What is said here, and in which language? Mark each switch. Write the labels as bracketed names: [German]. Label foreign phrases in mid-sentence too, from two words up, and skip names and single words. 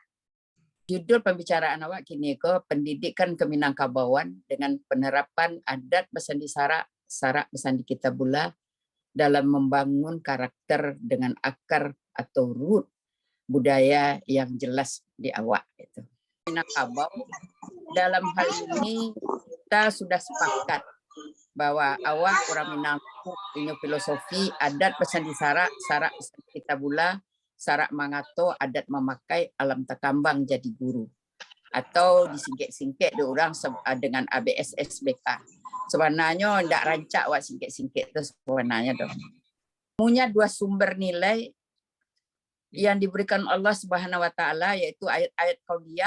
[Indonesian] Judul pembicaraan awak kini ke pendidikan Keminangkabauan dengan penerapan adat Besandi Sarak Besandi Kitabullah dalam membangun karakter dengan akar atau root budaya yang jelas di awak itu. Minangkabau dalam hal ini kita sudah sepakat bahwa awak orang Minangkabau punya filosofi adat Besandi Sarak Besandi Kitabullah [Minangkabau] Sarak mangato adat memakai alam takambang jadi guru [Indonesian] atau disingkit-singkit orang dengan ABS SBK. Sebenarnya tidak rancak wak singkit-singkit itu sebenarnya dong. Punya dua sumber nilai yang diberikan Allah [Arabic] سبحانه وتعالى [Indonesian] yaitu ayat-ayat qauliyah,